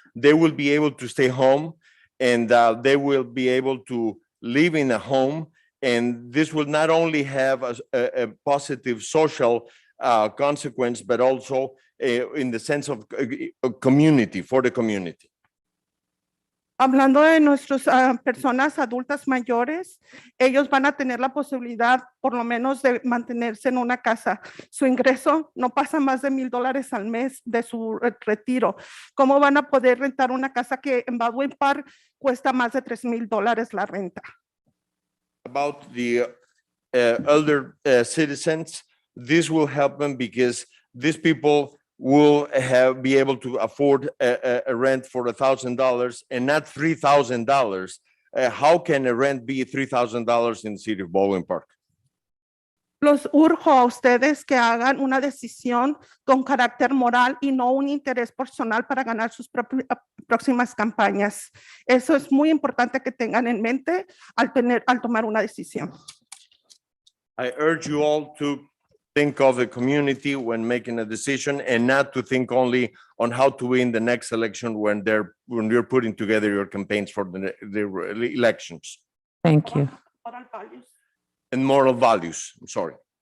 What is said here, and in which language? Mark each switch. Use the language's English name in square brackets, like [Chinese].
[English] They will be able to stay home and they will be able to live in a home. And this will not only have a positive social consequence, but also in the sense of a community, for the community. [Spanish] Hablando de nuestras personas adultas mayores, ellos van a tener la posibilidad por lo menos de mantenerse en una casa. Su ingreso no pasa más de $1,000 al mes de su retiro. ¿Cómo van a poder rentar una casa que en Baldwin Park cuesta más de $3,000 la renta? [English] About the elder citizens, this will help them because these people will be able to afford a rent for $1,000 and not $3,000. How can a rent be $3,000 in the city of Baldwin Park? [Spanish] Los urjo a ustedes que hagan una decisión con carácter moral y no un interés personal para ganar sus próximas campañas. Eso es muy importante que tengan en mente al tomar una decisión. [English] I urge you all to think of the community when making a decision and not to think only on how to win the next election when you're putting together your campaigns for the elections. Thank you. And moral values, I'm sorry.